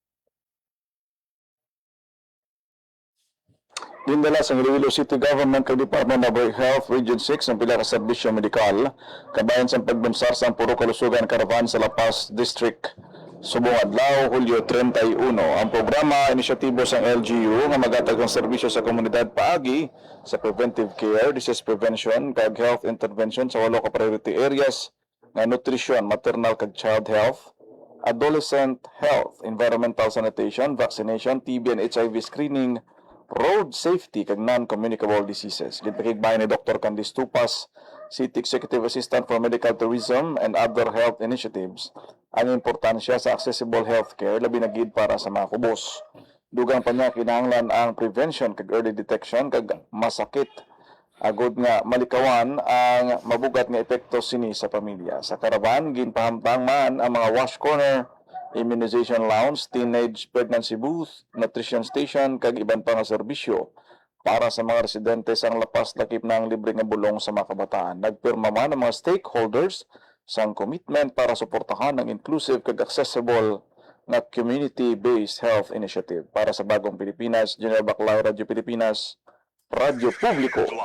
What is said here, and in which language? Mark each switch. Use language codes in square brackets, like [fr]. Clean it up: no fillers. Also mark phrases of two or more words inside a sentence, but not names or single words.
[hil] Dindala sa Iloilo City Government kag Department of Health Region 6 ang pila ka serbisyo medikal kabayan sa pagbunsar sa puro kalusugan caravan sa La Paz District. Subong adlaw, Hulyo 31. Ang programa inisyatibo sa LGU nga magatag ng serbisyo sa komunidad paagi sa [en] preventive care, disease prevention, [hil] kag [en] health intervention [hil] sa 8 ka [en] priority areas [hil] nga [en] nutrition, maternal [hil] kag [en] child health, adolescent health, environmental sanitation, vaccination, TB and HIV screening, road safety [hil] kag [en] non-communicable diseases. [hil] Gitpakigbayan ni Dr. Candice Tupas, [en] City Executive Assistant for Medical Tourism and other health initiatives, [hil] ang importansya sa [en] accessible healthcare [hil] labi na gid para sa mga kubos. Dugang pa niya kinahanglan ang prevention kag [en] early detection [hil] kag masakit agod nga malikawan ang mabugat nga epekto sini sa pamilya. Sa karavan ginpahamtang man ang mga [en] wash corner, immunization lounge, teenage pregnancy booth, nutrition station, [hil] kag iban pa nga serbisyo para sa mga residente sang lapas lakip ng libre nga bulong sa mga kabataan. Nagpirma man ang mga stakeholders sang commitment para suportahan ang inclusive kag accessible na [en] community-based health initiative. [hil] Para sa Bagong Pilipinas, General Baclay, Radyo Pilipinas, Radyo Publiko.